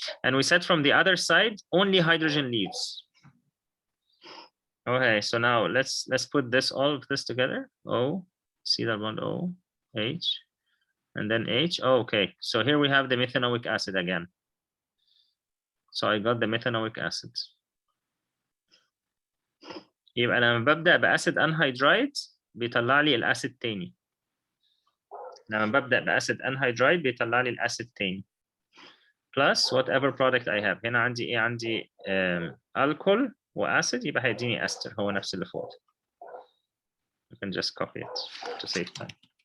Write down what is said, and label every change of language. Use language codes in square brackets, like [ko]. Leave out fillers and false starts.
[en] And we said from the other side, only hydrogen leaves. Okay, so now let's put all of this together. O, C double bond O, H, and then H. Oh, okay, so here we have the methanoic acid again. So I got the methanoic acid. [ar] يبقى لما ببدأ بأسيد أنهيدرايد بيطلع لي الأسيد تاني. لما ببدأ بأسيد أنهيدرايد بيطلع لي الأسيد تاني. [en] Plus whatever product I have. [ar] هنا عندي إيه؟ عندي alcohol وأسيد، يبقى هيديني أستر، هو نفس اللي فوق. [en] You can just copy it to save time.